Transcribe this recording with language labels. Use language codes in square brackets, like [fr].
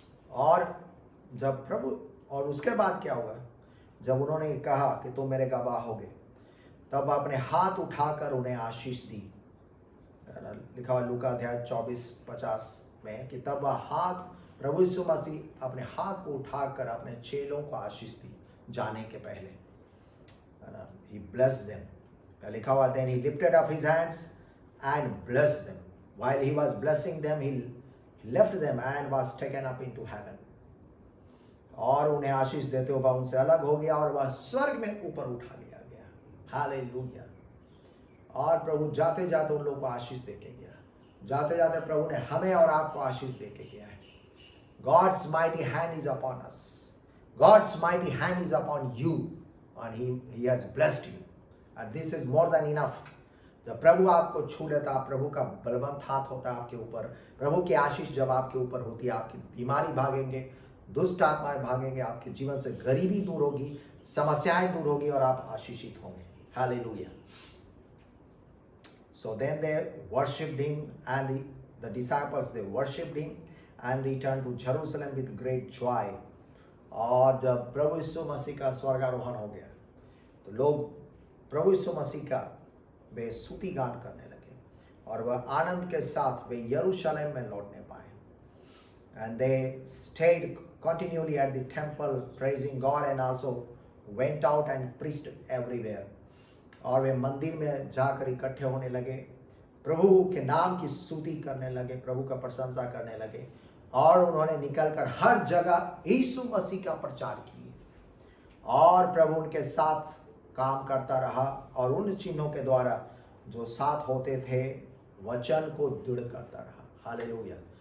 [hi] और जब प्रभु, और उसके बाद क्या हुआ, जब उन्होंने कहा कि तुम मेरे गवाह होगे, तब अपने हाथ उठाकर उन्हें आशीष दी। लिखा हुआ लूका अध्याय 24-50 में कि तब प्रभु यीशु मसीह अपने हाथ को उठाकर अपने चेलों को आशीष दी जाने के पहले। [en] He blessed them. [hi] लिखा हुआ [en] then he lifted up his hands and blessed them. While he was blessing them, he left them and was taken up into heaven. [hi] और उन्हें आशीष देते हुए उनसे अलग हो गया और वह स्वर्ग में ऊपर उठा लिया गया। हालेलुया। और प्रभु जाते जाते उन लोगों को आशीष देके गया, जाते जाते प्रभु ने हमें और आपको आशीष देके गया है। [en] God's mighty hand is upon us. God's mighty hand is upon you and he has blessed you. And this is more than enough. [hi] जब प्रभु आपको छू लेता, प्रभु का बलवंत हाथ होता है आपके ऊपर, प्रभु की आशीष जब आपके ऊपर होती है, आपकी बीमारी भागेंगे, दुष्ट आत्माएं भागेंगे, आपके जीवन से गरीबी दूर होगी, समस्याएं दूर होगी और आप आशीषित होंगे। Hallelujah. [en] So then they worshipped him and the disciples they worshipped him and returned to Jerusalem with great joy. [hi] और जब प्रभु यीशु मसीह का स्वर्गारोहण हो गया तो लोग प्रभु यीशु मसीह का वे स्तुति गान करने लगे और वह आनंद के साथ वे यरूशलेम में लौटने पाए। [en] And they stayed continually at the temple praising God and also went out and preached everywhere. [hi] और वे मंदिर में जाकर इकट्ठे होने लगे, प्रभु के नाम की स्तुति करने लगे, प्रभु का प्रशंसा करने लगे और उन्होंने निकलकर हर जगह यीशु मसीह का प्रचार किए और प्रभु उनके साथ काम करता रहा और उन चिन्हों के द्वारा जो साथ होते थे वचन को दृढ़ करता रहा। हालेलुया।